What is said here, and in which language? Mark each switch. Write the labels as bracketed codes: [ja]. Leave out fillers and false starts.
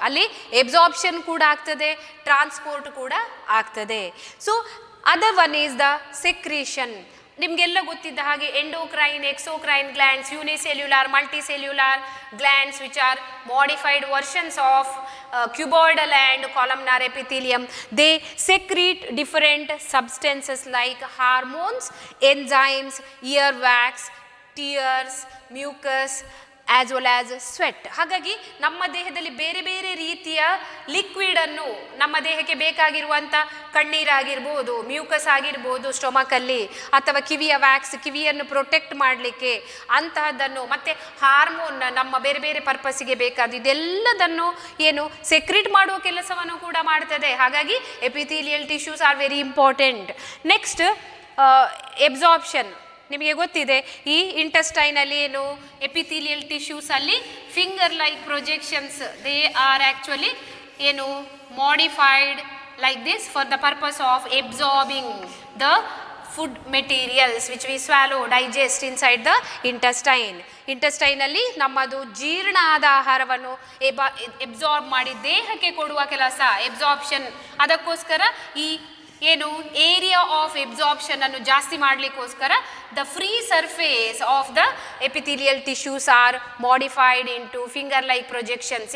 [kn] ಅಲ್ಲಿ ಎಬ್ಸಾರ್ಪ್ಷನ್ ಕೂಡ ಆಗ್ತದೆ, ಟ್ರಾನ್ಸ್ಪೋರ್ಟ್ ಕೂಡ ಆಗ್ತದೆ. [en] So other one is the secretion. [kn] ನಿಮಗೆಲ್ಲ ಗೊತ್ತಿದ್ದ ಹಾಗೆ [en] Endocrine, exocrine glands, unicellular, multicellular glands which are modified versions of cuboidal and columnar epithelium. They secrete different substances like hormones, enzymes, earwax, tears, mucus as well as sweat. [kn] ಹಾಗಾಗಿ ನಮ್ಮ ದೇಹದಲ್ಲಿ ಬೇರೆ ಬೇರೆ ರೀತಿಯ ಲಿಕ್ವಿಡನ್ನು, ನಮ್ಮ ದೇಹಕ್ಕೆ ಬೇಕಾಗಿರುವಂಥ ಕಣ್ಣೀರಾಗಿರ್ಬೋದು, ಮ್ಯೂಕಸ್ ಆಗಿರ್ಬೋದು ಸ್ಟೊಮಕಲ್ಲಿ, ಅಥವಾ ಕಿವಿಯ ವ್ಯಾಕ್ಸ್, ಕಿವಿಯನ್ನು ಪ್ರೊಟೆಕ್ಟ್ ಮಾಡಲಿಕ್ಕೆ ಅಂತಹದ್ದನ್ನು, ಮತ್ತು ಹಾರ್ಮೋನ್ ನಮ್ಮ ಬೇರೆ ಬೇರೆ ಪರ್ಪಸ್ಸಿಗೆ ಬೇಕಾದ ಇದೆಲ್ಲದನ್ನು ಸೆಕ್ರೀಟ್ ಮಾಡುವ ಕೆಲಸವನ್ನು ಕೂಡ ಮಾಡ್ತದೆ. [en] ಹಾಗಾಗಿ epithelial tissues are very important. Next absorption. [kn] ನಿಮಗೆ ಗೊತ್ತಿದೆ, ಈ ಇಂಟೆಸ್ಟೈನಲ್ಲಿ epithelial ಟಿಶ್ಯೂಸಲ್ಲಿ [en] Finger like projections, they are actually modified like this for the purpose of absorbing the food materials which we swallow, digest inside the intestine. [kn] Intestine ಅಲ್ಲಿ ನಮ್ಮದು ಜೀರ್ಣ ಆದ ಆಹಾರವನ್ನು absorb ಮಾಡಿ ದೇಹಕ್ಕೆ ಕೊಡುವ ಕೆಲಸ ಎಬ್ಸಾರ್ಪ್ಷನ್. ಅದಕ್ಕೋಸ್ಕರ ಈ [en] ಏನು area of absorption [kn] ಅನ್ನು ಜಾಸ್ತಿ ಮಾಡಲಿಕ್ಕೋಸ್ಕರ [en] The free surface of the epithelial tissues are modified into finger like projections.